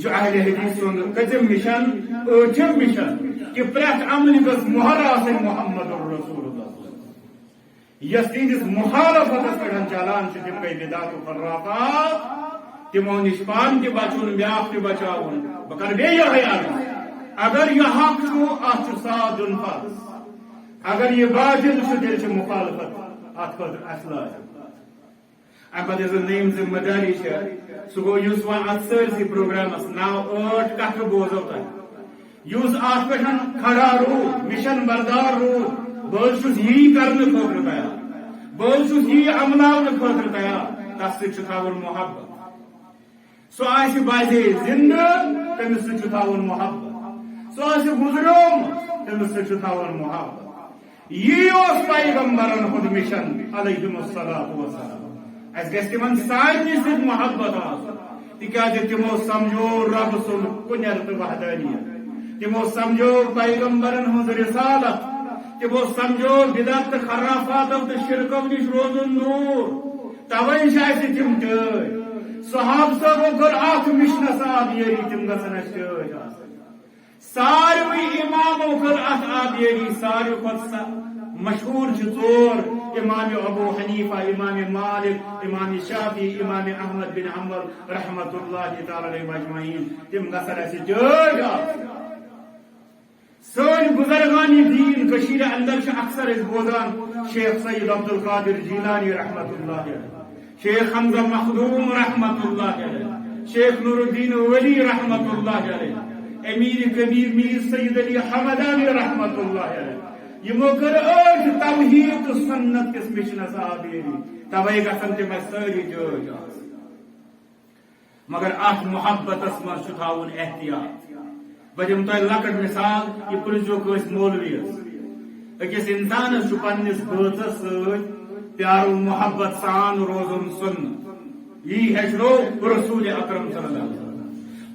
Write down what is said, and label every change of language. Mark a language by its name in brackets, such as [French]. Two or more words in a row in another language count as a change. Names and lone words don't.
[Kashmiri] چھُ اہلِ حدیث سُنٛد کٔژِم مِشن ٲٹھِم مِشن کہِ پرٛٮ۪تھ عملہِ گٔژھ مۄہر آسٕنۍ [Arabic] محمد رسول اللہ [Kashmiri] یس تہندس مخالفتس پہ چلان تم گئی بدعت و خرافات تمو نش پان تہ بچن بیاکھ تہ بچاون بہ کر بیٚیہِ یہے عرض اگر یہ حق ات ساتھ دن فرض اگر یہ باطل تیل مخالفت ات خاطر اس لازم ام پتہ یس نیم ذمہ داری سہ گو اس ون ات سرسی پروگرامس 9-8 کتھ بوزو تہ اس ات پہ کھڑا روٗد مشن بردار روٗد بہت یی کرنے خاطر تیار بہت یی عملاؤن خاطر تیار تس سی محبت سو آسہِ باسے زندہ تمس سی تھاون محبت سو آسہِ گزریوم تمس سی تھاون محبت یی اوس پیغمبرن ہُنٛد مشن [Arabic] علیہم الصلاۃ والسلام [Kashmiri] اس گژھِ تمن سارنٕے سۭتۍ محبت آسُن تِکیازِ تمو سمجھو رب سُنٛد کُنر تہٕ وحدانیت تمو سمجھو پیغمبرن ہٕنٛز رسالت تمو سمجھو بدعت تہٕ خرافاتو تہٕ شرکو نش روزن دور توے چھِ اَسہِ تِم ٹٲٹھۍ صحاب صٲبو کٔر اکھ مشنس آبیٲری تِم گژھن اَسہِ ٹٲٹھۍ آسٕنۍ ساروٕے امامو کٔر اتھ آبیٲری ساروٕے کھۄتہٕ مشہوٗر چھِ ژور امام ابو حنیفہ امام مالک امام شافعی امام احمد بن حنبل [Arabic] رحمۃ اللہ تعالی علیہ اجمعین [Kashmiri] تِم گژھن اَسہِ ٹٲٹھۍ آسٕنۍ سن بزرگانی دین کشیر اندر اکثر اس بوزان شیخ سید عبد القادر جیلانی [Arabic] رحمت اللہ علیہ [Kashmiri] شیخ حمزہ مخدوم [Arabic] رحمت اللہ علیہ [Kashmiri] شیخ نور الدین ولی [Arabic] رحمت اللہ علیہ [Kashmiri] امیر کبیر میر سید علی حمدانی [Arabic] رحمت اللہ [Kashmiri] علیہ یمو کر توحید سنت کس مشنس آبیری توے گژھن تم ساری ٹٲٹھۍ آسٕنۍ مگر اتھ محبتس منٛز چھُ تھاوُن احتیاط بہٕ دِمہٕ تۄہہِ لۄکٕٹ مثال یہِ پرٛژھزیو کٲنٛسہِ مولوِیس أکِس اِنسانس چھُ پننِس بٲژس سۭتۍ پیارُن محبت سان روزُن سُنت یی ہیٚچھنو رسول اکرم [Arabic] صلی اللہ علیہ وسلم